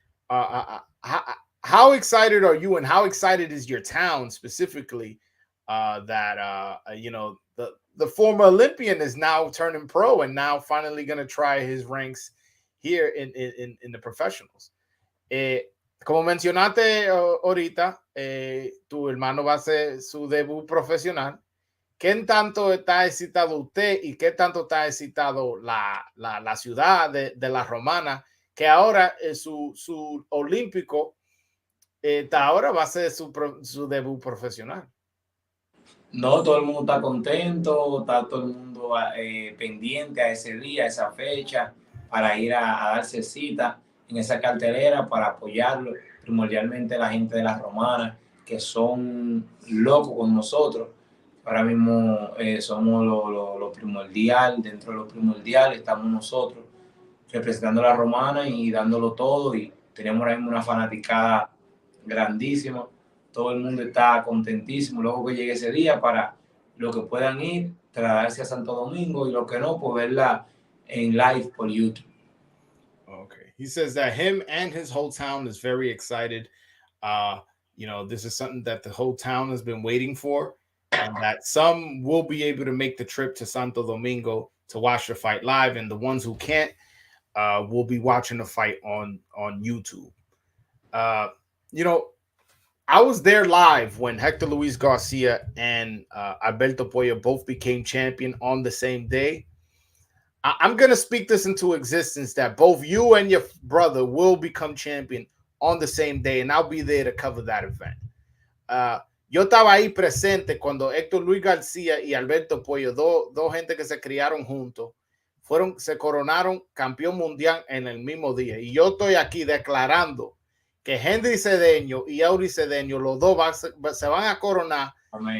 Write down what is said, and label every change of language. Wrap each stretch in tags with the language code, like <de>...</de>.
<en>How excited are you, and how excited is your town specifically that the former Olympian is now turning pro and now finally going to try his ranks here in the professionals?</en> <es>Como mencionaste ahorita, tu hermano va a hacer su debut profesional. ¿Qué tanto está excitado usted y qué tanto está excitado la ciudad de la Romana, que ahora su olímpico ahora va a ser su debut profesional? No, todo el mundo está contento, está todo el mundo pendiente a ese día, a esa fecha, para ir a darse cita en esa cartelera para apoyarlo, primordialmente la gente de la Romana, que son locos con nosotros. Ahora mismo somos lo primordial, dentro de lo primordial estamos nosotros, representando a la Romana y dándolo todo, y tenemos ahora mismo una fanaticada grandísima. Todo el mundo está contentísimo luego que llegue ese día, para los que puedan ir, trasladarse a Santo Domingo, y los que no, pues verla en live por YouTube.</es> <en>Okay. He says that him and his whole town is very excited. This is something that the whole town has been waiting for, and that some will be able to make the trip to Santo Domingo to watch the fight live, and the ones who can't will be watching the fight on YouTube. I was there live when Hector Luis Garcia and Alberto Puello both became champion on the same day. I'm going to speak this into existence, that both you and your brother will become champion on the same day, and I'll be there to cover that event.</en> <es>Yo estaba ahí presente cuando Héctor Luis García y Alberto Puello, dos gente que se criaron juntos, se coronaron campeón mundial en el mismo día. Y yo estoy aquí declarando que Hendri Cedeño y Hendri Cedeño, los dos se van a coronar Amén.</es>